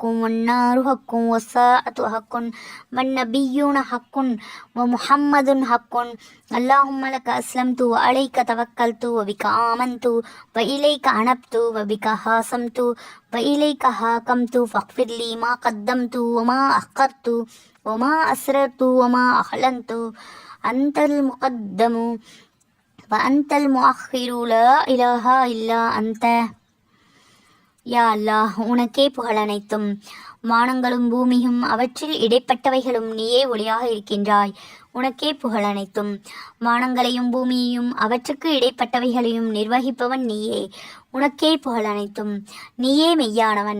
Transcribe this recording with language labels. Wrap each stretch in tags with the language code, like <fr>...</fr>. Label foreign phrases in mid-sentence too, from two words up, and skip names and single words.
<ar>والنار حق والساعة حق والنبيون حق ومحمد حق اللهم لك أسلمت وعليك توكلت وبك آمنت وإليك أنبت وبك خاصمت وإليك حاكمت فاغفر لي ما قدمت وما أخرت وما أسررت وما أعلنت أنت المقدم وأنت المؤخر لا إله إلا أنت. يا الله,</ar> <ta>உனக்கே புகழ் அனைத்தும். வானங்களும் பூமியும் அவற்றில் இடைப்பட்டவைகளும் நீயே ஒளியாக இருக்கின்றாய். உனக்கே புகழ் அனைத்தும். வானங்களையும் பூமியையும் அவற்றுக்கு இடைப்பட்டவைகளையும் நிர்வகிப்பவன் நீயே. உனக்கே புகழ் அனைத்தும். நீயே மெய்யானவன்.</ta>